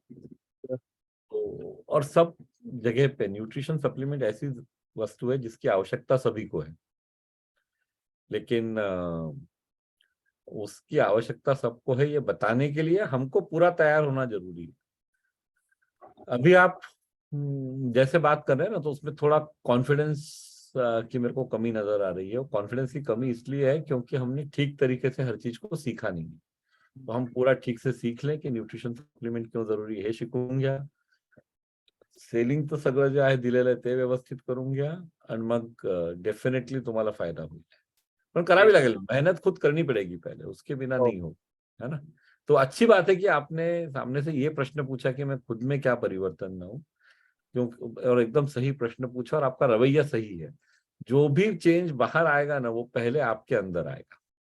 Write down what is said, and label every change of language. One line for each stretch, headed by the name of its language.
Hindi: तो और सब जगह पे न्यूट्रिशन सप्लीमेंट ऐसी वस्तु है जिसकी आवश्यकता सभी को है, लेकिन उसकी आवश्यकता सबको है ये बताने के लिए हमको पूरा तैयार होना जरूरी है। अभी आप जैसे बात कर रहे हैं ना, तो उसमें थोड़ा कॉन्फिडेंस की मेरे को कमी नजर आ रही है। और कॉन्फिडेंस की कमी इसलिए है क्योंकि हमने ठीक तरीके से हर चीज को सीखा नहीं है। तो हम पूरा ठीक से सीख लें कि न्यूट्रिशन सप्लिमेंट क्यों जरुरी हे
Marathi: शिकून घ्या, सेलिंग तर सगळं जे आहे दिलेलं आहे ते व्यवस्थित करून घ्या, आणि मग डेफिनेटली तुम्हाला फायदा होईल. पण करावी लागेल,
Hindi: मेहनत खुद करनी पड़ेगी पहले, उसके बिना नहीं हो, है ना। तो अच्छी बात है कि आपने सामने से ये प्रश्न पूछा कि मैं खुद में क्या परिवर्तन लाऊं, क्यों, और एकदम सही प्रश्न पूछा और आपका रवैया सही है। जो भी चेंज बाहर आएगा ना वो पहले आपके अंदर आएगा।